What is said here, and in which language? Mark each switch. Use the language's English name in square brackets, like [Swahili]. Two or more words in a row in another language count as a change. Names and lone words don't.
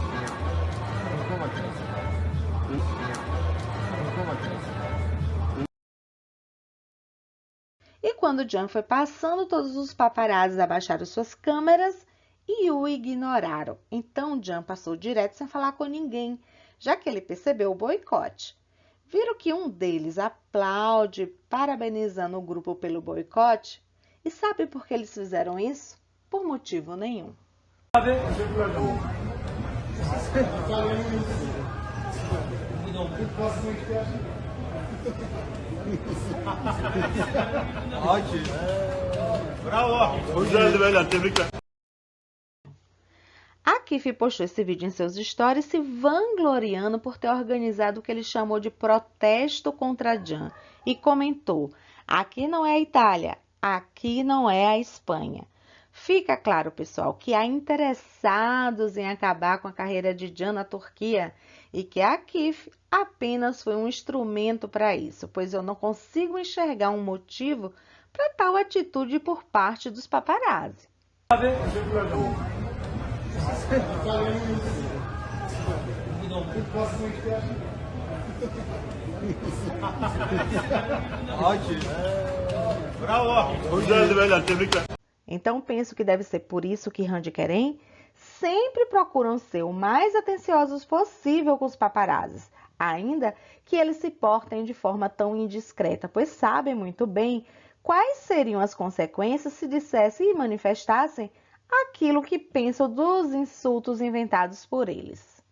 [Portuguese] E quando Can foi passando, todos os paparazzis abaixaram suas câmeras e o ignoraram. Então Can passou direto sem falar com ninguém, já que ele percebeu o boicote. Viram que um deles aplaude, parabenizando o grupo pelo boicote? E sabe por que eles fizeram isso? Por motivo nenhum. [Turkish] Bravo. Güzeldi beyler, tebrikler. [Portuguese] Akif postou esse vídeo em seus stories se vangloriando por ter organizado o que ele chamou de protesto contra Can e comentou: aqui não é a Itália, aqui não é a Espanha. Fica claro, pessoal, que há interessados em acabar com a carreira de Can na Turquia e que a Kif apenas foi um instrumento para isso, pois eu não consigo enxergar um motivo para tal atitude por parte dos paparazzi. [Turkish] Bravo. Güzeldi beyler, tebrikler. [Portuguese] Então penso que deve ser por isso que Hande e Kerem sempre procuram ser o mais atenciosos possível com os paparazzis, ainda que eles se portem de forma tão indiscreta, pois sabem muito bem quais seriam as consequências se dissessem e manifestassem aquilo que pensam dos insultos inventados por eles.